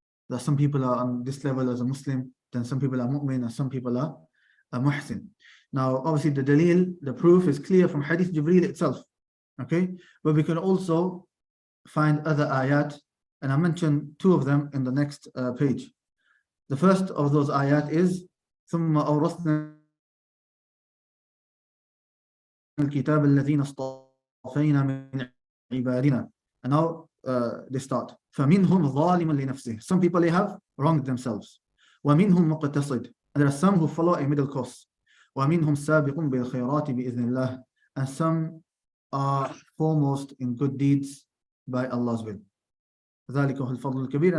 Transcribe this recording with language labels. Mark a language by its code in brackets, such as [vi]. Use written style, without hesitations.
[en] That some people are on this level as a Muslim, then some people are mu'min, and some people are a muhsin. Now, obviously, the dalil, the proof is clear from Hadith Jibreel itself. Okay, but we can also find other ayat, and I mentioned 2 of them in the next page. The first of those ayat is [ar] ثُمَّ أَوْرَثْنَا الْكِتَابَ الَّذِينَ اصْطَفَيْنَا مِنْ عِبَادِنَا. [en] And now they start. [ar] فَمِنْهُمْ ظَالِمٌ لِنَفْسِهِ. [en] Some people, they have wronged themselves. [ar] وَمِنْهُمْ مُقْتَصِدٌ. [en] And there are some who follow a middle course. [ar] وَمِنْهُمْ سَابِقٌ بِالْخَيْرَاتِ بِإِذْنِ اللَّهِ. [en] And some are foremost in good deeds by Allah's will. [ar] ذَلِكَ هُوَ الْفَضْلُ الْكَبِيرُ.